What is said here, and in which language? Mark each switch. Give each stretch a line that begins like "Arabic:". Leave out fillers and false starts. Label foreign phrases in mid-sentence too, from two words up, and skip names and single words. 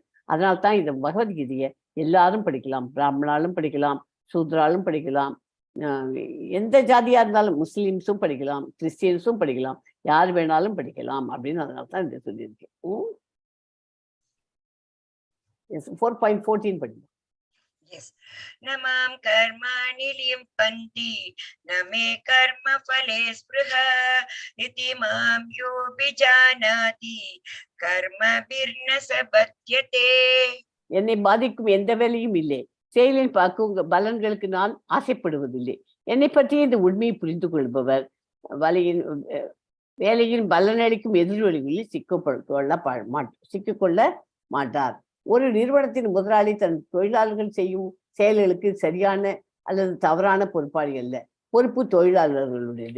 Tamil: அதனால்தான் இந்த பகவத்கீதையை எல்லாரும் படிக்கலாம். பிராமணாலும் படிக்கலாம், சூத்ராலும் படிக்கலாம், எந்த ஜாதியா இருந்தாலும் முஸ்லிம்ஸும் படிக்கலாம், கிறிஸ்டியன்ஸும் படிக்கலாம், யார் வேணாலும் படிக்கலாம் அப்படின்னு அதனால்தான் இதை சொல்லியிருக்கேன். 4.14 படிக்கலாம்.
English: Yes.
Sanskrit: नमां कर्माणि लिम्पन्ति नमे कर्म फले स्पृहा इति मां यो बिजानाति कर्म बिर्न सबत्यते.
Tamil: என்னை பாதிக்கும் எந்த வேலையும் இல்லை, செயலில் பார்க்கும் பலன்களுக்கு நான் ஆசைப்படுவதில்லை. என்னை பற்றி இந்த உண்மையை புரிந்து கொள்பவர் வேலையின் பலனளிக்கும் எதிர்வழிகளில் சிக்கிக்கொள்ள மாட்டார். ஒரு நிறுவனத்தின் முதலாளி தன் தொழிலாளர்கள் செய்யும் செயல்களுக்கு சரியான அல்லது தவறான பொறுப்பாளி அல்ல, பொறுப்பு தொழிலாளர்களுடையது.